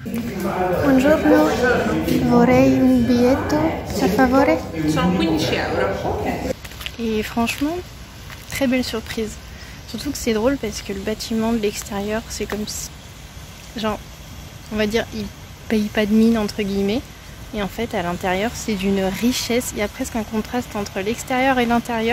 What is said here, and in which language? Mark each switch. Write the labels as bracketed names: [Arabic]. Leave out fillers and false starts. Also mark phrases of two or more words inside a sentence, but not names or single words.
[Italian] Buongiorno, vorrei un biglietto, per favore. Sono 15 euro. [French] Et franchement, très belle surprise. Surtout que c'est drôle parce que le bâtiment de l'extérieur, c'est comme si, genre, on va dire, il paye pas de mine entre guillemets. Et en fait, à l'intérieur, c'est d'une richesse. Il y a presque un contraste entre l'extérieur et l'intérieur.